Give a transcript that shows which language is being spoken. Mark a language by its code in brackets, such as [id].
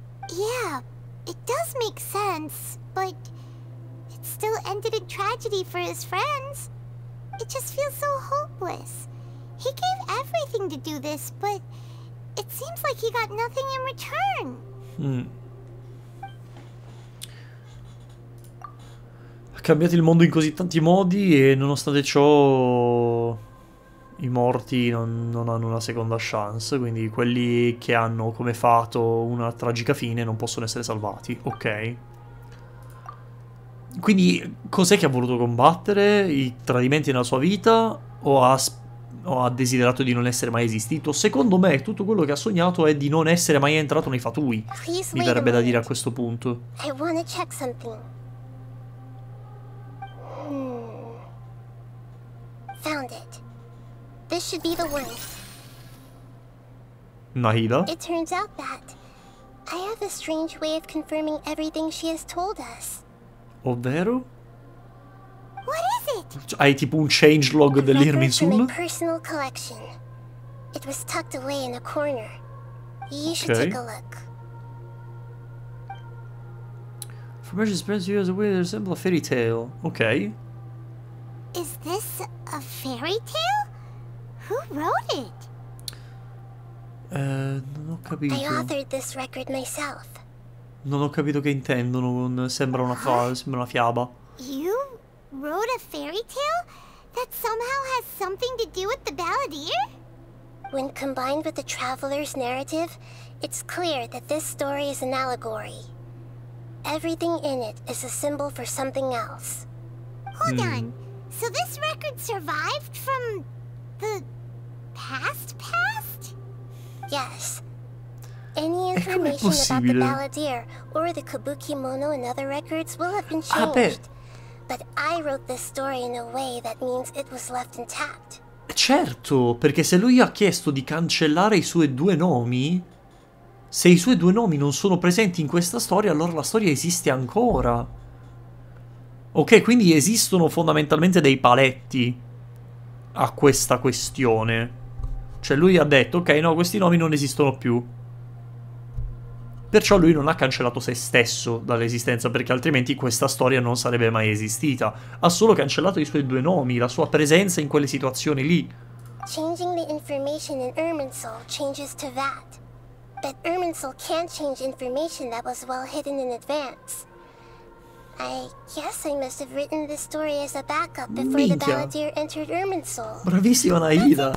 [en] Yeah, it does make sense, but it still ended in tragedy for his friends. It just feels so hopeless. He gave everything to do this, but it seems like he got nothing in return. [it] Ha cambiato il mondo in così tanti modi e nonostante ciò i morti non hanno una seconda chance, quindi quelli che hanno come fato una tragica fine non possono essere salvati. Ok. Quindi cos'è che ha voluto combattere? I tradimenti nella sua vita o ha desiderato di non essere mai esistito? Secondo me tutto quello che ha sognato è di non essere mai entrato nei Fatui. Mi verrebbe da dire a questo punto. [en] I wanna check something. Found it. This should be the one. Nahida? It turns out that I have a strange way of confirming everything she has told us. [it] Ovvero? [en] What is it? [it] Hai tipo un changelog dell'Irminsul? [en] Personal collection. It was tucked away in a corner. You should take a look. Information spreads you as a way to resemble a fairy tale. Ok. Is this a fairy tale? Who wrote it? [it] Non ho capito. [en] I authored this record myself. [it] Non ho capito che intendono con sembra una fiaba. [en] You wrote a fairy tale that somehow has something to do with the Balladeer? When combined with the traveler's narrative, it's clear that this story is an allegory. Everything in it is a symbol for something else. Hold on. So this record survived from the past? Yes. Any information about the Balladeer or the Kabukimono and other records will have been changed. But I wrote this story in a way that means it was left intact. [it] Certo, perché se lui ha chiesto di cancellare i suoi 2 nomi, Se i suoi due nomi non sono presenti in questa storia, allora la storia esiste ancora. Ok, quindi esistono fondamentalmente dei paletti a questa questione. Cioè lui ha detto, ok, no, questi nomi non esistono più. Perciò lui non ha cancellato se stesso dall'esistenza, perché altrimenti questa storia non sarebbe mai esistita. Ha solo cancellato i suoi due nomi, la sua presenza in quelle situazioni lì. [en] Changing the information in Irminsul changes to that. But Irminsul can't change information that was well hidden in advance. I guess I must have written this story as a backup before the Balladeer entered Irminsul. [it] Bravissima Naida.